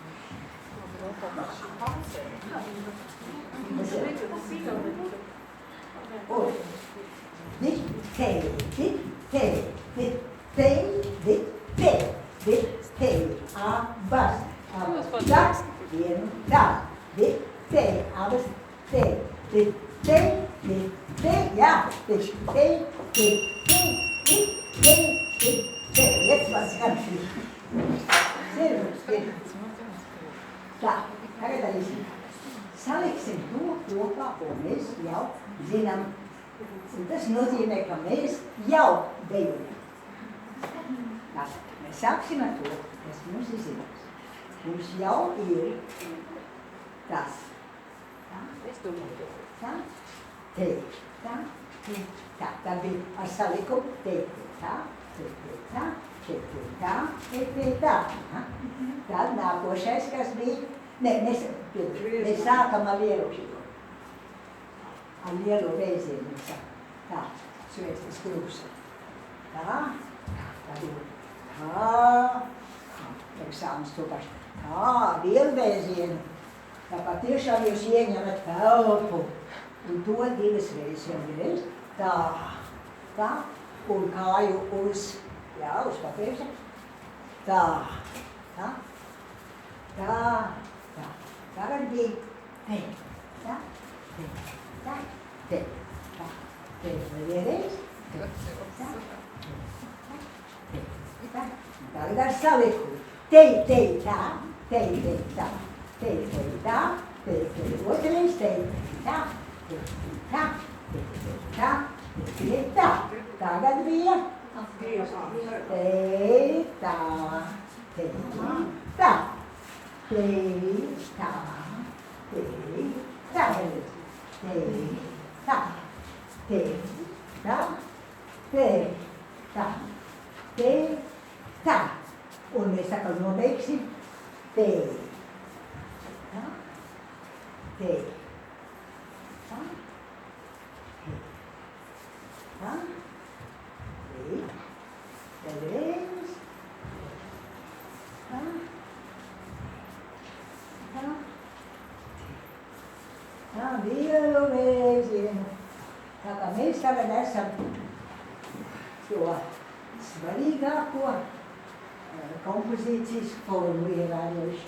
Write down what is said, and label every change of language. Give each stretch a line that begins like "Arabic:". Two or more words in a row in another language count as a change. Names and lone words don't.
Latvian: Un abas, abas, vienu tā, abas, jā,
German: jetzt was ganz wichtig. Sehr gut.
Latvian: Tā, tagad darīsim. Saliksim to kopā, ko mēs jau zinām. Un tas nozīmē, ka mēs jau dejojam. Tā, mēs sāksim ar to, kas mums ir zināms. Mums jau ir tas. Tā, tā, te, tā, te, tā. Tā bija ar salikumu te, tā, te, tā, te, tā, te, tā. Tad nākošais, kas bija, mēs sākam ar lielu šito. Ar lielu reizienu mēs sākam. Tā, sveicas krusa. Tā, tad ir tā, eksāmas to pašu. Tā, lielu reizienu. Tā patiešām jūs ieņemat telpu. Un to divas reizes vienreiz. Tā, tā, un kāju uz, jā, uz papīra. Tā, tā, tā, tā. Tagad bija te, tā, te, tā, te, tā, te, vienreiz, te, tā, te, tā. Tagad ar saliku. Te, tā, te, tā, te, tā, te, otrais, te, tā, te, tā, te, tā, te, tā. Tagad bija te, tā, te, tā. Te, tā, te, tā, te, tā, te, tā, te, tā, te, tā. Un mēs atkal nobeigsim te, tā, te, tā, te, tā, te, vēlreiz, tā. Tā, lielu vēzienu. Tā kā mēs tagad esam to svarīgāko kompozīcijas formu ievērojuši.